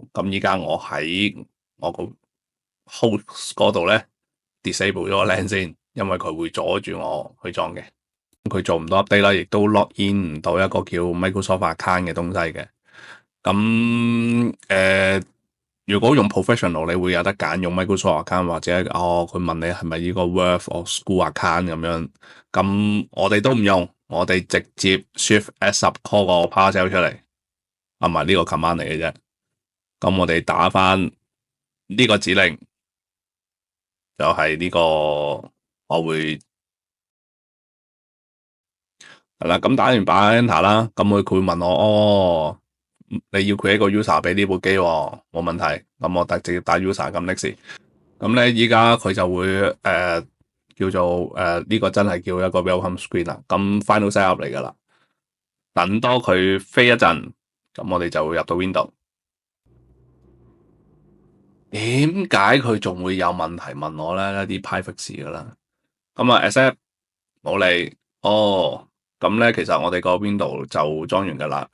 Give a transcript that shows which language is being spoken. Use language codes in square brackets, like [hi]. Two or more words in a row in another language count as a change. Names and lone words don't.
[yue] 咁依家我喺我個 host 嗰度咧 disable 咗個 LAN 先，因為佢會阻住我去裝嘅。佢做唔到 update 啦，亦都 [en] log in [yue] 唔到一個叫 Microsoft account 嘅東西嘅。咁如果用 professional，你會有得揀用 Microsoft account 或者佢問你係咪呢個 [en] work or school account [yue] 咁樣。咁我哋都唔用，我哋直接 Shift S10 call 個 PowerShell 出嚟，唔係呢個 command 嚟嘅啫。咁我哋打翻呢個指令，就係呢個我會係啦。咁打完把 enter 啦，咁佢會問我你要 create 個 user 俾呢部機喎，冇問題。咁我直接打 user 咁 next。咁咧依家佢就會叫做呢個真係叫一個 [en] welcome screen [yue] 啦。咁 [en] final set up [yue] 嚟噶啦。等多佢飛一陣，咁我哋就會入到 window。點解佢仲會有問題問我咧？一啲 private 事噶啦。咁啊 accept 冇理。咁咧其實我哋個 window 就裝完噶啦。